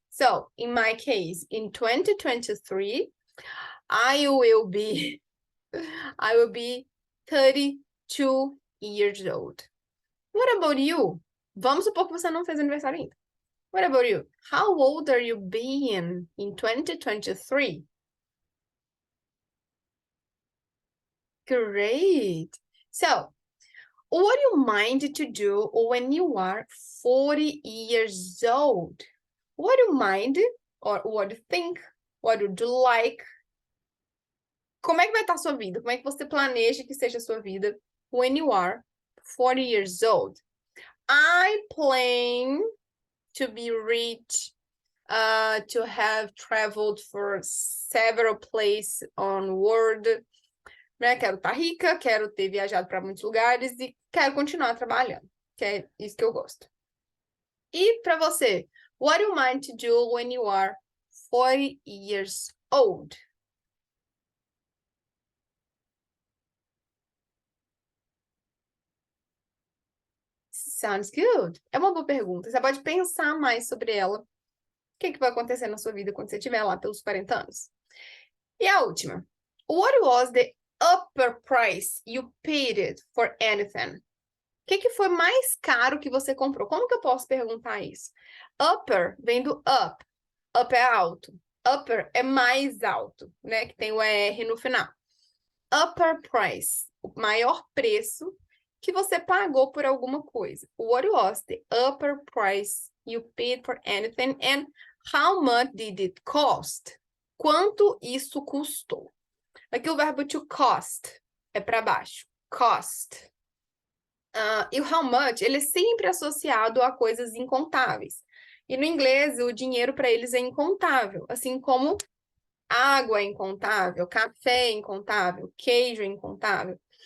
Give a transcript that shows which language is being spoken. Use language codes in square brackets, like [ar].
[en] So, in my case, in 2023, I will be 32 years old. What about you? [pt] Vamos supor que você não fez aniversário ainda. [en] What about you? How old are you being in 2023? Great. So, what do you mind to do when you are 40 years old? What do you mind? Or what do you think? What would you like? [pt] Como é que vai estar a sua vida? Como é que você planeja que seja a sua vida [en] when you are 40 years old? I plan to be rich, to have traveled for several places on world, né? [pt] Quero estar rica, quero ter viajado para muitos lugares e quero continuar trabalhando, que é isso que eu gosto. E para você, [en] what do you mind to do when you are 40 years old? Sounds good. [pt] É uma boa pergunta. Você pode pensar mais sobre ela. O que vai acontecer na sua vida quando você estiver lá pelos 40 anos? E a última. [en] What was the upper price you paid for anything? [pt] O que foi mais caro que você comprou? Como que eu posso perguntar isso? Upper vem do up. Up é alto. Upper é mais alto, né? Que tem o R no final. [en] Upper price, [pt] o maior preço que você pagou por alguma coisa. [en] What was the upper price you paid for anything and how much did it cost? [pt] Quanto isso custou? Aqui o verbo to cost é para baixo. Cost. E o how much, ele é sempre associado a coisas incontáveis. E no inglês, o dinheiro para eles é incontável, assim como água é incontável, café é incontável, queijo é incontável.